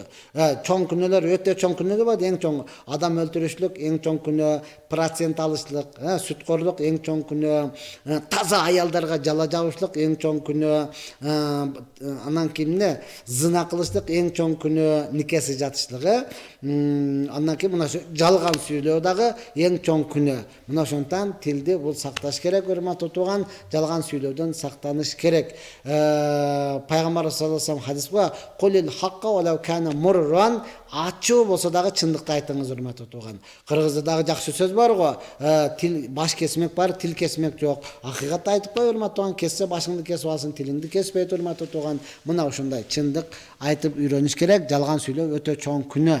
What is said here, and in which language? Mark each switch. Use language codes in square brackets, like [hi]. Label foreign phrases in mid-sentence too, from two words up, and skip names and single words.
[ky] Чоң күнөөлөр өтө чоң күнөө бар. Эң чоң адам өлтүрүшлүк эң чоң күнөө, процент алышлык, сүткорлук эң чоң күнөө, таза аялдарга жала жабышлык эң чоң күнөө, анан кийин зына кылышлык эң чоң күнөө, никеси жатышлыгы, андан кийин мына жалган сүйлөө дагы эң чоң күнөө. Мына ошондон тилди бул сакташ керек, урматтуу туган, жалган сүйлөөдөн сактаныш керек. Пайгамбар [ar] صلى الله عليه وسلم [ky] хадис бар: [ar] "قل الحق ولو كان مرا", [ky] ачуу болсо дагы чындыкты айтыңыз, урматтуу туган. Кыргызда дагы жакшы сөз бар го: "Тил баш кесмек бар, тил кесмек жок". Акыйкатты айтып кой, урматтуу туган, кессе башыңды кесип алсың, тилиңди кеспейт, урматтуу туган. Мына ушундай чындык айтып үйрөнүш керек. Жалган сүйлөө өтө чоң күнөө.